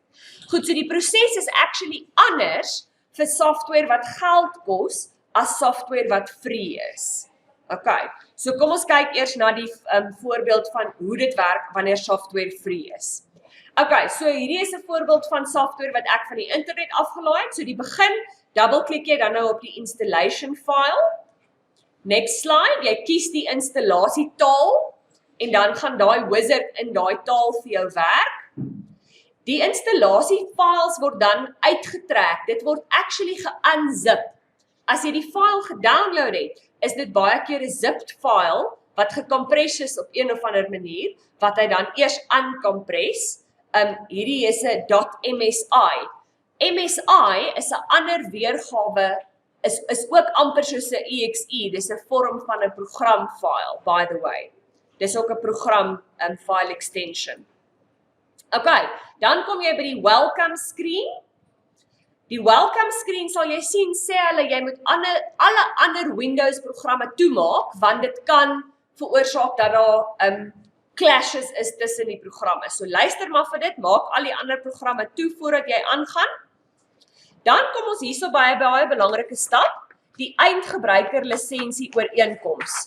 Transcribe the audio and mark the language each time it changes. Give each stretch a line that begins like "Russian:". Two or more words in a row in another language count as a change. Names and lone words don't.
Afrikaans: Goed, so die proses is actually anders vir software wat geld kos as software wat free is. Okay, so kom ons kyk eers na die voorbeeld van hoe dit werk wanneer software free is. Okay, so hierdie is 'n voorbeeld van software wat ek van die internet afgelaai het. So die begin, dubbelklik jy dan nou op die
English: installation file. Next slide,
Afrikaans: jy kies die installasietaal en dan gaan daai wizard in daai taal vir jou werk. Die installasiefiles word dan uitgetrek. Dit word actually ge-unzip. As jy die file gedownload het, is dit baie keer 'n
English: zipped file
Afrikaans: wat gecompress is op een of ander manier, wat hy dan eers uncompress. Hierdie is 'n .msi. MSI is 'n ander weergawe, is ook amper soos 'n exe, dis 'n vorm van 'n programfile,
English: by the way.
Afrikaans: Dis ook 'n
English: program file extension.
Afrikaans: Okay, dan kom jy by die
English: welcome screen.
Afrikaans: Die
English: welcome screen
Afrikaans: sal jy sien, sê hulle jy moet alle ander Windows programme toemaak, want dit kan veroorsaak dat daar clashes is tussen die programme. So luister maar vir dit, maak al die ander programme toe voordat jy aangaan. Dan kom ons hierso by 'n baie belangrike stap, die eindgebruiker lisensie ooreenkoms.